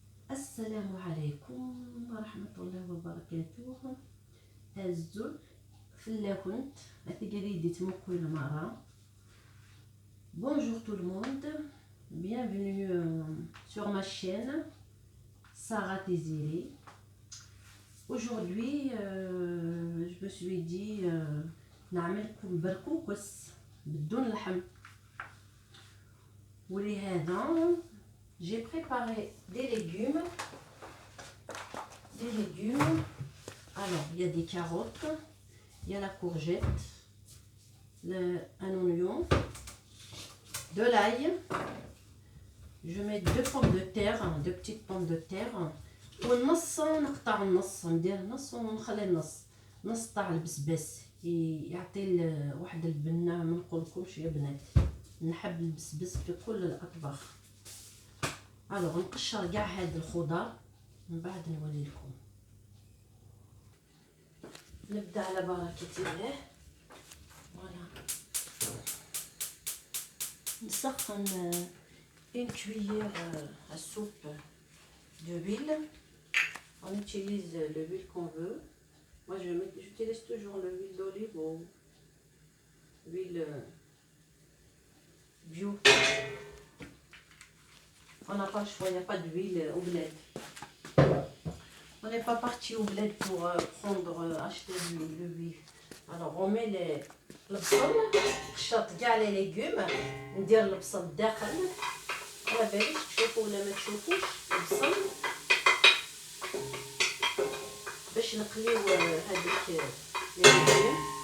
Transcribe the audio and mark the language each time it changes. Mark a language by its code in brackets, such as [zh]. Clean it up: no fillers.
[ar] السلام عليكم ورحمة الله وبركاته. هزو فلاكنت أتقريدي تمكوين مرة. [fr] Bonjour tout le monde, bienvenue sur ma chaîne Sarah Désirée. Aujourd'hui, je me suis dit [ar] نعملكم برقوقس بدون لحم. ولهذا [fr] j'ai préparé des légumes. Alors, il y a des carottes, il y a la courgette, un oignon, de l'ail. Je mets deux pommes de terre, deux petites pommes de terre. [ar] والنص نقطع النص، ندير النص ونخلي نص تاع البسباس يعطي واحد البنه. ما نقولكمش يا بنات، نحب البسبس في كل الاطباق. الوغ نقشر كاع هاد الخضر من بعد نولي لكم. نبدا على بركه الله. فوالا نسخن [fr] une cuillère à soupe d'huile. On utilise l'huile qu'on veut. Moi j'utilise toujours l'huile d'olive ou l'huile bio. On n'a pas le choix, il n'y a pas d'huile au bled. On n'est pas parti au bled pour acheter l'huile. Alors on met [ar] البصل، قشرت كاع لي ليغوم، ندير البصل الداخل. على باليش تشوفوا ولا ما تشوفوش البصل باش نقليو هذيك لي ليغوم.